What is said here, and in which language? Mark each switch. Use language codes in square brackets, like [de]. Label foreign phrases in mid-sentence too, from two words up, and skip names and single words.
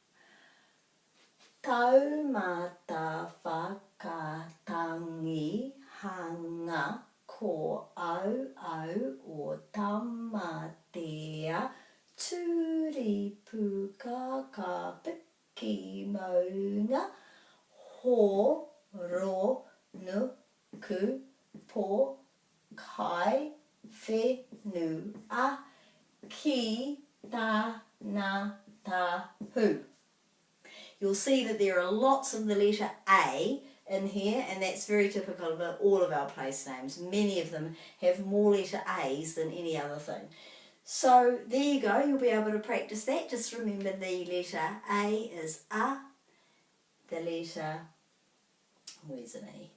[en] Taumata, whakatangi, hanga, ko, au, o. Tamatea, turi, puka, ka, piki, ki maunga, ho, ro, nu, ku, po, kai, whe, nu, a, ki, ta, na, ta, hu. You'll see that there are lots of the letter A in here, and that's very typical of all of our place names. Many of them have more letter A's than any other thing. So there you go, you'll be able to practice that. Just remember the letter A is A, the letter, where's an E?